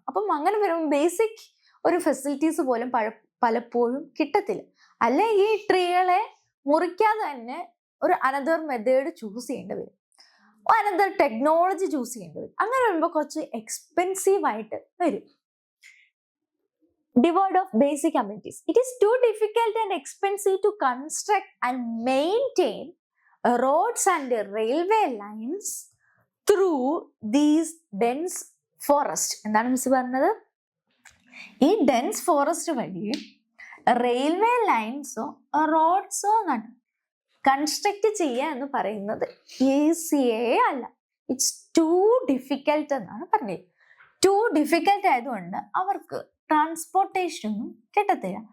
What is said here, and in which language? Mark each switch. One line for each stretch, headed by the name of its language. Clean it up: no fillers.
Malayalam: അപ്പം അങ്ങനെ വരുമ്പോൾ ബേസിക് ഒരു ഫെസിലിറ്റീസ് പോലും പലപ്പോഴും കിട്ടത്തില്ല. അല്ലെ ഈ ട്രീകളെ മുറിക്കാതെ തന്നെ ഒരു അനദർ മെത്തേഡ് ചൂസ് ചെയ്യേണ്ടി വരും, അനദർ ടെക്നോളജി ചൂസ് ചെയ്യേണ്ടി വരും. അങ്ങനെ വരുമ്പോൾ കുറച്ച് എക്സ്പെൻസീവ് ആയിട്ട് വരും.
English: Devoid of basic amenities, it is too difficult and expensive to construct and maintain roads and railway lines through these dense forest.
Malayalam: എന്താണ് മിസ് പറഞ്ഞത്? ഈ ഡെൻസ് ഫോറസ്റ്റ് വഴി റെയിൽവേ ലൈൻസോ റോഡ്സോ കൺസ്ട്രക്ട് ചെയ്യുക എന്ന് പറയുന്നത് ഈസിയേ അല്ല.
English: it's too difficult
Malayalam: എന്നാണ് പറഞ്ഞത്. ടു ഡിഫിക്കൽട്ട് ആയതുകൊണ്ട് അവർക്ക് ട്രാൻസ്പോർട്ടേഷൻ ഒന്നും കിട്ടത്തില്ല.